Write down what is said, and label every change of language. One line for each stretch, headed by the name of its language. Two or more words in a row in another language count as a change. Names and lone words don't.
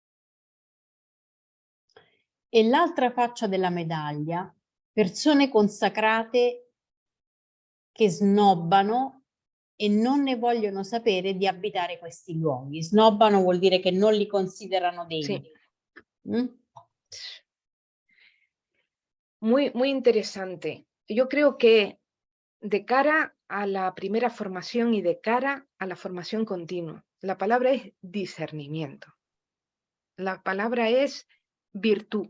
Italian: E l'altra faccia della medaglia, persone consacrate che snobbano e non ne vogliono sapere di abitare questi luoghi. Snobbano vuol dire che non li considerano degni.
Spanish: Sí. ¿Mm? Muy interesante. Yo creo que de cara a la primera formación y de cara a la formación continua, la palabra es discernimiento. La palabra es virtud.